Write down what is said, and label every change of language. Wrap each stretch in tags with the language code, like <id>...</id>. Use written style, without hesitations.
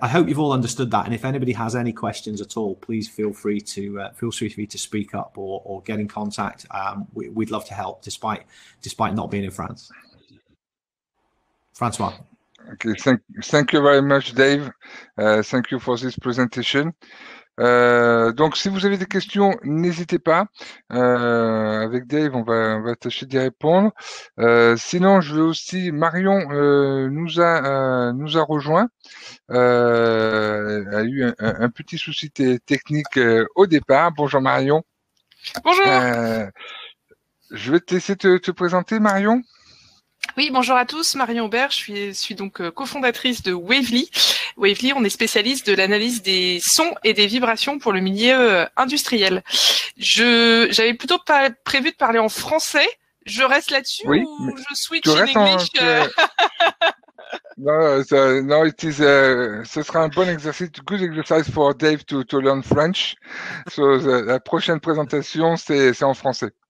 <en>I hope you've all understood that. And if anybody has any questions at all, please feel free to speak up or get in contact. We'd love to help, despite not being in France. Francois. Okay, thank you very much, Dave. Thank you for this presentation.</en> <fr>Donc, si vous avez des questions, n'hésitez pas. Avec Dave, on va tâcher d'y répondre. Sinon, je vais aussi. Marion nous a rejoint. A eu un petit souci technique au départ. Bonjour Marion. Bonjour. Je vais te laisser te présenter, Marion. Oui, bonjour à tous, Marion Aubert, je suis donc cofondatrice de Wavely. Wavely, on est spécialiste de l'analyse des sons et des vibrations pour le milieu industriel. J'avais plutôt pas prévu de parler en français. Je reste là-dessus ou je switch</fr> <en>in English? No,</en> <fr>ce sera un bon exercice,</fr> <en>good exercise for Dave to learn French.</en> <fr>So, la prochaine présentation, c'est en français.</fr>